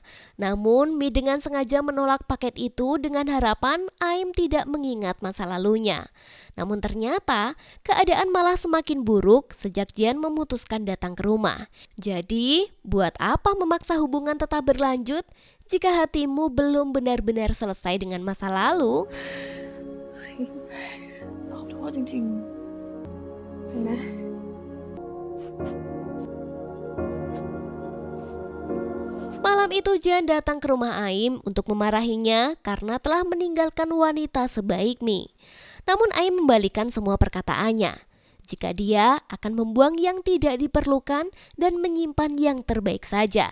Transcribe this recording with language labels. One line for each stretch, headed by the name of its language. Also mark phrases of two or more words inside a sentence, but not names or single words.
Indonesian: Namun Mi dengan sengaja menolak paket itu dengan harapan Aim tidak mengingat masa lalunya. Namun ternyata keadaan malah semakin buruk sejak Jian memutuskan datang ke rumah. Jadi buat apa memaksa hubungan tetap berlanjut jika hatimu belum benar-benar selesai dengan masa lalu?
Thai: ขอโทษจริงๆนะ
Indonesian: Malam itu Jian datang ke rumah Aim untuk memarahinya karena telah meninggalkan wanita sebaik Mi. Namun Aim membalikan semua perkataannya. Jika dia akan membuang yang tidak diperlukan dan menyimpan yang terbaik saja.